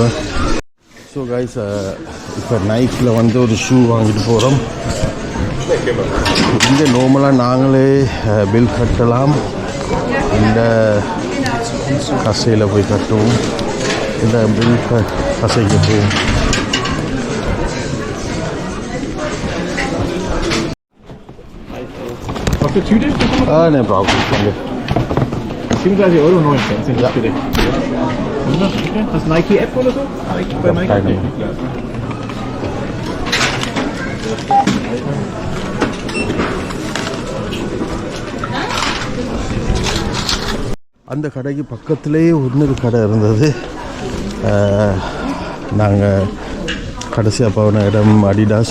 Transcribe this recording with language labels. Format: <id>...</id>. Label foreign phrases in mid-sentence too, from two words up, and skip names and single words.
<en>so guys,</en> <ta>இப்போ நைக்கில் வந்து ஒரு ஷூ வாங்கிட்டு போகிறோம். இங்கே நார்மலாக நாங்களே பில் கட்டலாம். இந்த கசையில் போய் கட்டுவோம். இந்த பில் கசைக்கு போவோம்.</ta> <de>Was für Tüte? Ne, brauche ich danke. 37,90 Euro sind das für dich. Hast du Nike App oder so? Bei Nike? Keine.</de> <ta>அந்த கடைக்கு பக்கத்துலேயே இன்னொரு கடை இருந்தது. நாங்கள் கடைசியாக போன இடம் அடிடாஸ்.</ta>